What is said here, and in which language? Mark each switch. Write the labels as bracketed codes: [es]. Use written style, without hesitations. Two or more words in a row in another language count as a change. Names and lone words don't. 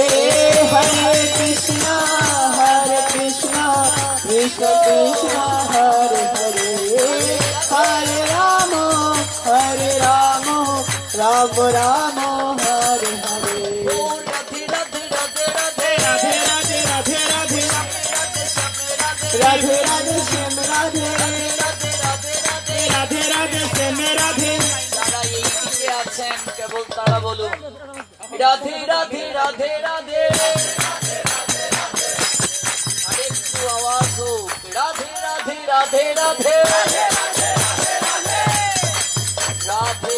[bn] Hare Krishna, Krishna Krishna, Hare Hare, Hare Rama, Rama Rama, Hare Hare. Oh, Radhe Radhe Radhe Radhe Radhe Radhe Radhe Radhe, Radhe Radhe Radhe Radhe Shyam Radhe, Radhe Radhe Radhe। Radhe Radhe Shyam Radhe। যারা এই দিকে আছেন কেবল তারা বলুন রাধে রাধে রাধে রাধে। আরেকটু আওয়াজ হোক রাধে রাধে রাধে রাধে রাধে।